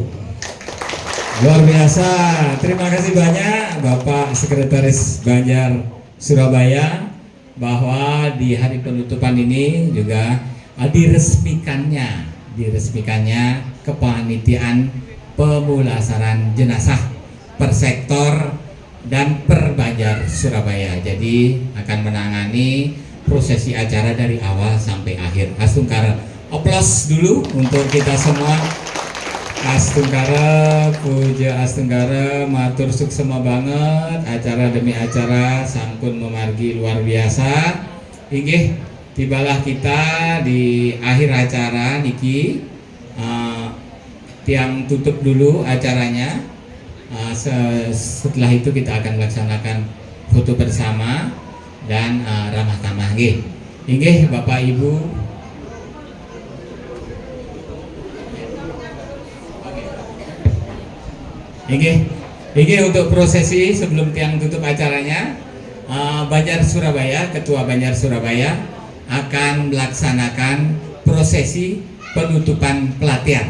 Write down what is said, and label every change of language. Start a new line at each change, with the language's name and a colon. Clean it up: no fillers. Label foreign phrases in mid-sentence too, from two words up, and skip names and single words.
Indonesian: Luar biasa, terima kasih banyak Bapak Sekretaris Banjar Surabaya, bahwa di hari penutupan ini juga diresmikannya kepanitiaan pemulasaran jenazah per sektor dan per Banjar Surabaya. Jadi akan menangani prosesi acara dari awal sampai akhir. Astungkara, aplaus dulu untuk kita semua. Astungkara, puja Astungkara,
Balinese: matur suksema banget,
Indonesian: acara demi acara
Balinese: sampun memargi
Indonesian: luar biasa. Inggih, tibalah kita di akhir acara niki, tiang tutup dulu acaranya. Setelah itu kita akan melaksanakan foto bersama dan ramah tamah. Inggih, Bapak Ibu. Ini untuk prosesi sebelum tiang tutup acaranya, Banjar Surabaya, Ketua Banjar Surabaya akan melaksanakan prosesi penutupan pelatihan.